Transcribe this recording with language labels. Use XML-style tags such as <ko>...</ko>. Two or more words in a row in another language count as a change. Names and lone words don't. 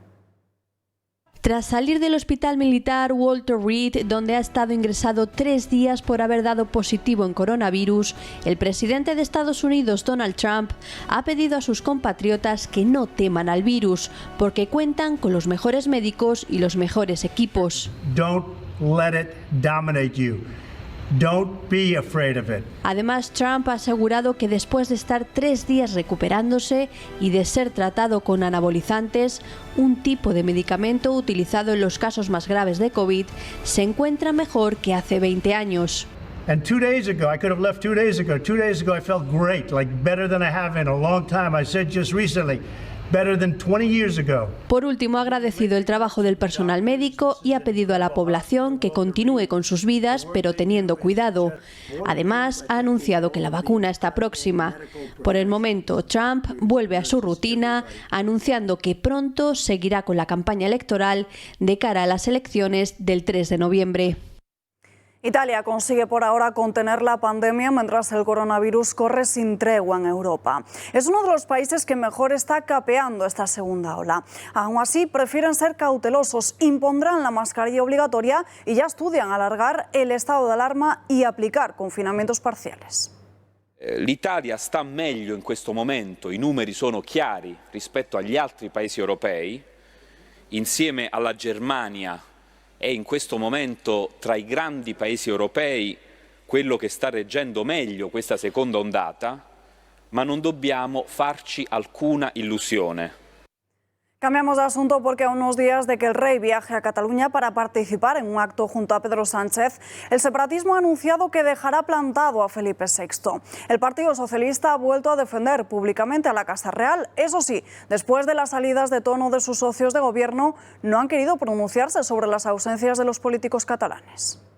<es>Tras salir del hospital militar Walter Reed, donde ha estado ingresado 3 días por haber dado positivo en coronavirus, el presidente de Estados Unidos, Donald Trump, ha pedido a sus compatriotas que no teman al virus, porque cuentan con los mejores médicos y los mejores equipos.</es> <en>Don't let it dominate you. Don't be afraid of it.</en> <es>Además, Trump ha asegurado que después de estar 3 días recuperándose y de ser tratado con anabolizantes, un tipo de medicamento utilizado en los casos más graves de COVID, se encuentra mejor que hace 20 años.</es> <en>And 2 days ago, I could have left 2 days ago. 2 days ago I felt great, like better than I have in a long time. I said just recently, better than 20 years ago.</en> <es>Por último, ha agradecido el trabajo del personal médico y ha pedido a la población que continúe con sus vidas, pero teniendo cuidado. Además, ha anunciado que la vacuna está próxima. Por el momento, Trump vuelve a su rutina, anunciando que pronto seguirá con la campaña electoral de cara a las elecciones del 3 de noviembre. Italia consigue por ahora contener la pandemia mientras el coronavirus corre sin tregua en Europa. Es uno de los países que mejor está capeando esta segunda ola. Aún así, prefieren ser cautelosos, impondrán la mascarilla obligatoria y ya estudian alargar el estado de alarma y aplicar confinamientos parciales.</es> <it>L'Italia sta meglio in questo momento, i numeri sono chiari rispetto agli altri paesi europei, insieme alla Germania è in questo momento tra i grandi paesi europei quello che sta reggendo meglio questa seconda ondata, ma non dobbiamo farci alcuna illusione.</it> <es>Cambiamos de asunto porque a unos días de que el rey viaje a Cataluña para participar en un acto junto a Pedro Sánchez, el separatismo ha anunciado que dejará plantado a Felipe VI. El Partido Socialista ha vuelto a defender públicamente a la Casa Real. Eso sí, después de las salidas de tono de sus socios de gobierno, no han querido pronunciarse sobre las ausencias de los políticos catalanes.</es>